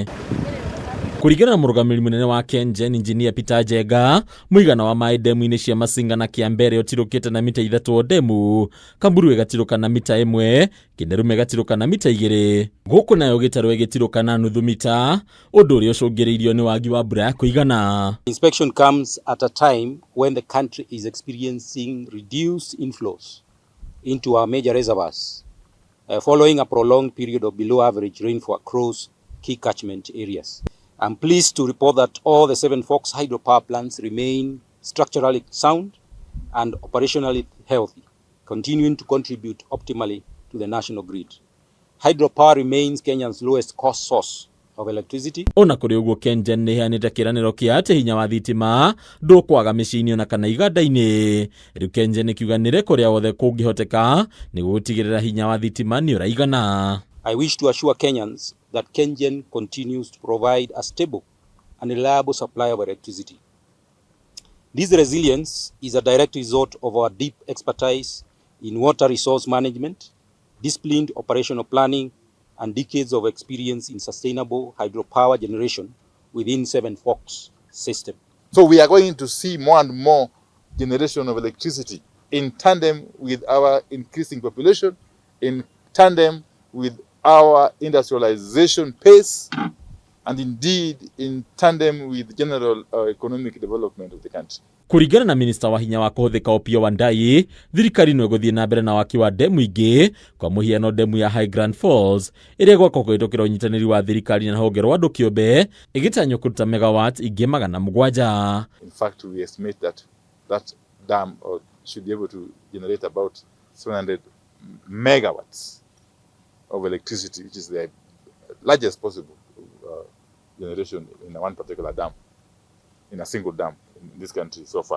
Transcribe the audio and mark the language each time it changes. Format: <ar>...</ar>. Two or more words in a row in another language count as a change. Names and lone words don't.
<ki>Kũringana na mũrũgamĩrĩri mũnene wa KENGEN Engineer Peter Njenga, mũigana wa maĩ ndemu-inĩ cia Masinga na Kiambere ũtirũkĩte na mita 3 o ndemu, Kamburu ĩgatirũka na mita 1, Kinerume ĩgatirũka na mita 2, gũkũ nayo Gĩtarũ ĩgĩtirũka na nuthu mita, ũndũ ũrĩa ũcũngĩrĩirio nĩ wagi wa mbura ya kũigana.</ki> <en>Inspection comes at a time when the country is experiencing reduced inflows into our major reservoirs, following a prolonged period of below average rainfall across key catchment areas. I'm pleased to report that all the 7 Forks hydropower plants remain structurally sound and operationally healthy, continuing to contribute optimally to the national grid. Hydropower remains Kenya's lowest cost source of electricity.</en> <ki>Ona kũrĩ ũguo KENGEN nĩ ĩheanĩte kĩĩranĩro kĩa atĩ hinya wa thitima ndũkwaga mĩciĩ-inĩ ona kana iganda-inĩ. Rĩu KENGEN ĩkiuganĩre kũrĩa wothe kũngĩhoteka nĩguo gũtigĩrĩra hinya wa thitima nĩ ũraigana.</ki> <en>I wish to assure Kenyans that KENGEN continues to provide a stable and reliable supply of electricity. This resilience is a direct result of our deep expertise in water resource management, disciplined operational planning, and decades of experience in sustainable hydropower generation within 7 Forks system. So we are going to see more and more generation of electricity in tandem with our increasing population, in tandem with our industrialization pace, and indeed in tandem with general economic development of the country.</en> <ki>Kũringana na minista wa hinya wa KUHUTHIKA Opiyo Wandayi, thirikari no ĩgũthiĩ na mbere na waki wa ndemu ingĩ, kwa mũhiano ndemu ya High Grand Falls ĩrĩa gwakwo kũhĩtũkĩra ũnyitanĩri wa thirikari na rũhonge rwa andũ kĩũmbe ĩgĩtanywo kũruta megawatt ingĩ 700.</ki> <en>In fact, we estimate that dam should be able to generate about 700 megawatts of electricity, which is the largest possible generation in one particular dam, in a single dam in this country so far.</en>